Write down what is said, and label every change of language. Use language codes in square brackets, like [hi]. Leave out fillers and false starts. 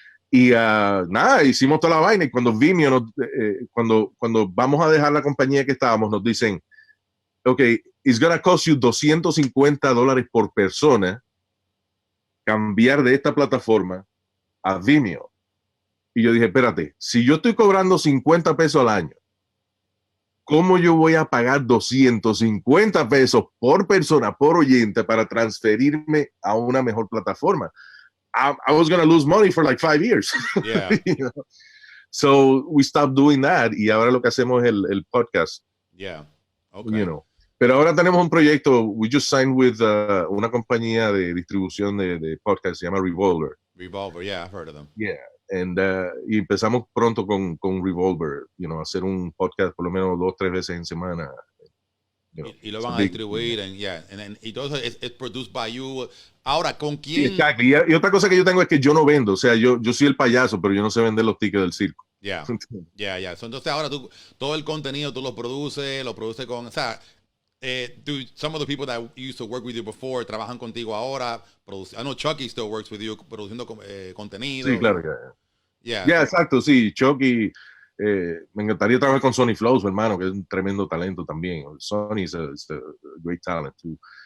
[es] Y nada, hicimos toda la vaina, y cuando Vimeo, cuando vamos a dejar la compañía que estábamos, nos dicen, ok, [en] it's gonna cost you [es] $250 por persona cambiar de esta plataforma a Vimeo. Y yo dije, espérate, si yo estoy cobrando $50 al año, ¿cómo yo voy a pagar $250 por persona, por oyente, para transferirme a una mejor plataforma? [en] I was going to lose money for like 5 years. Yeah. You know? So we stopped doing that [es] y ahora lo que hacemos es el podcast. [en] Yeah. Okay. You know. [es] Pero ahora tenemos un proyecto. [en] We just signed with [es] una compañía de distribución de podcast, se llama Revolver. [en] Revolver, yeah, I've heard of them. Yeah. [es] And, y empezamos pronto con Revolver, you know, hacer un podcast por lo menos 2-3 veces en semana. [en] You know, [es] y lo van a distribuir, y todo eso es [en] produced by you. [es] Ahora, ¿con quién? Exacto. Y otra cosa que yo tengo es que yo no vendo, o sea, yo soy el payaso, pero yo no sé vender los tickets del circo. Yeah. So, entonces ahora tú, todo el contenido tú lo produces con, o sea, [en] some of the people that used to work with you before [es] trabajan contigo ahora. [en] I know Chucky still works with you [es] produciendo contenido. Sí, claro. Yeah, exacto, sí. Chucky, me encantaría trabajar con Sonny Flow, su hermano, que es un tremendo talento también. [en] Sonny is a great talent too.